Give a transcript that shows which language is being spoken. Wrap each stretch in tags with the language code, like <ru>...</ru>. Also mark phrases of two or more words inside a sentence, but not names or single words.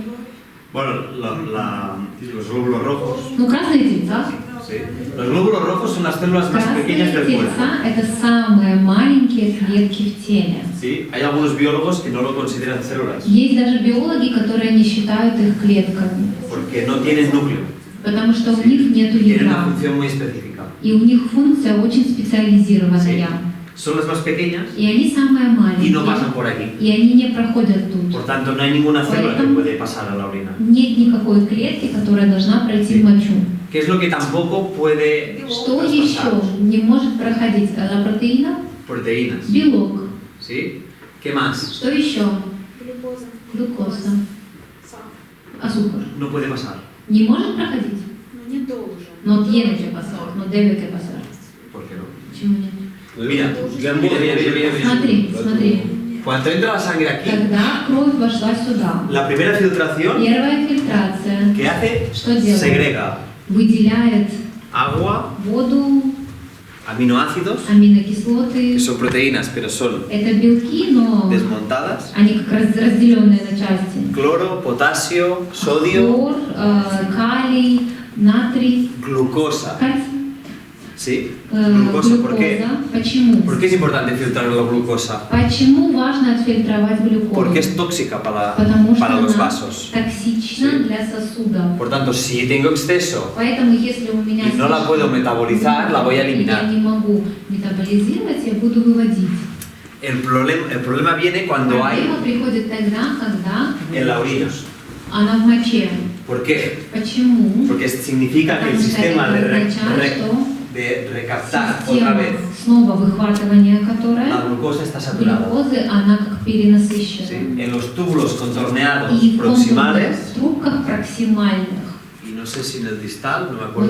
<es>Bueno, los glóbulos rojos.</es> <ru>Ну, красные тельца.</ru> <es>¿Sí? Los glóbulos rojos son las células más</es> <ru>Красные</ru> <es>pequeñas del cuerpo.</es> <ru>тельца – это самые маленькие клетки в теле.</ru> <es>¿Sí? Hay algunos biólogos que no lo consideran células</es> <ru>Есть даже биологи, которые не считают их клетками,</ru> <es>porque no tienen núcleo,</es> <ru>потому что у них нет</ru> <es>tienen una</es> <ru>ядра.</ru> <es>función muy específica.</es> <ru>И у них функция очень специализированная.</ru> <es>Son las más pequeñas</es> <ru>И они самые</ru> <es>y no</es> <ru>маленькие.</ru> <es>pasan por aquí.</es> <ru>И они не проходят тут.</ru> <es>Por tanto, no hay ninguna célula que</es> <ru>Поэтому</ru> <es>puede pasar a la orina.</es> <ru>нет никакой клетки, которая должна пройти в мочу.</ru> <es>¿Qué es lo que tampoco puede</es> <ru>Что</ru> <es>traspasar?</es> <ru>еще не может проходить? Протеина?</ru> <es>Proteínas.</es> <ru>Белок.</ru> <es>¿Sí? ¿Qué más?</es> <ru>Что еще? Глюкоза. Глюкоза. Сахар.</ru> <es>Azúcar. No puede pasar.</es> <ru>Не может проходить? Но не должен.</ru> <es>Но tiene que pasar, no debe que pasar. ¿Por qué no?</es> <ru>Почему нет?</ru> <es>Mira,</es> <ru>Для</ru> <es>mira,</es> <ru>мозга</ru> <es>mira, mira, mira, mira.</es> <ru>Смотри, смотри.</ru> <es>Cuando entra la sangre aquí,</es> <ru>Когда кровь вошла сюда,</ru> <es>la primera filtración</es> <ru>первая фильтрация,</ru> <es>que hace,</es> <ru>что делает?</ru> <es>segrega</es> <ru>Выделяет</ru> <es>agua,</es> <ru>воду,</ru> <es>aminoácidos,</es> <ru>аминокислоты.</ru> <es>que son proteínas, pero son</es> <ru>Это белки, но</ru> <es>desmontadas,</es> <ru>они как раз разделенные на части.</ru> <es>cloro, potasio, sodio,</es> <ru>Хлор, калий, натрий,</ru> <es>glucosa.</es> <ru>кальций,</ru> <es>¿Sí? Glucosa, ¿por qué?</es> <ru>глюкоза. Почему?</ru> <es>¿Por qué es importante filtrar la glucosa?</es> <ru>Почему важно отфильтровать глюкозу?</ru> <es>Porque es tóxica</es> <ru>Потому что</ru> <es>para los</es> <ru>она</ru> <es>vasos.</es> <ru>токсична</ru> <es>Sí.</es> <ru>для сосудов.</ru> <es>Por tanto, si tengo exceso</es> <ru>Поэтому, если у меня</ru> <es>y no la puedo metabolizar, la voy a</es> <ru>и я</ru> <es>eliminar.</es> <ru>не могу метаболизировать, я буду выводить.</ru> <es>El problema viene cuando hay</es> <ru>Проблема приходит тогда, когда</ru> <es>en la orina.</es> <ru>она в моче.</ru> <es>¿Por qué?</es> <ru>Почему?</ru> <es>Porque significa que el</es> <ru>Потому что</ru> <es>sistema</es> <ru>это</ru> <es>de,</es> <ru>означает, что</ru> <es>de recaptar otra</es> <ru>система</ru> <es>vez</es> <ru>снова выхватывания,</ru> <es>la</es> <ru>которая</ru> <es>glucosa está saturada.</es> <ru>глюкозы, она как перенасыщена.</ru> <es>¿Sí? En los túbulos contorneados</es> <ru>И в контурных</ru> <es>proximales,</es> <ru>трубках проксимальных.</ru> <es>y no sé si en el distal, no me acuerdo</es>